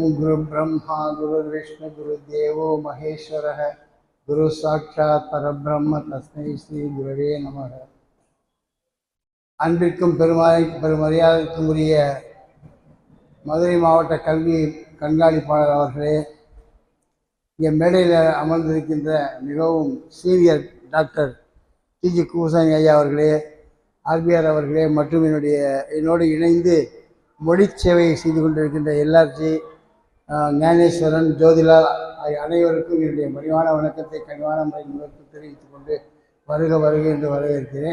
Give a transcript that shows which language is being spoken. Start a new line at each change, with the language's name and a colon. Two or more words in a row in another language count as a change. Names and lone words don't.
Sanskrit: गुरु ब्रह्मा गुरु विष्णु गुरुदेवो महेश्वरः गुरु साक्षात् परब्रह्म तस्मै श्री गुरुवे நமः.
Tamil: அன்பிற்கும் பெருமரியாதைக்கும் உரிய மதுரை மாவட்ட கல்வி கண்காணிப்பாளர் அவர்களே, இங்கே மேடையில் அமர்ந்திருக்கின்ற மிகவும் சீனியர் டாக்டர் டிஜி குருசாமி ஐயா அவர்களே, ஆர்பிஆர் அவர்களே, மற்றும் என்னோடு இணைந்து மொழி சேவையை செய்து கொண்டிருக்கின்ற எல்ஆர்ஜி, ஞானேஸ்வரன், ஜோதிலால் அனைவருக்கும் என்னுடைய மணிவான வணக்கத்தை கனிவான முறையில் தெரிவித்துக் கொண்டு வருக வருக என்று வரவேற்கிறேன்.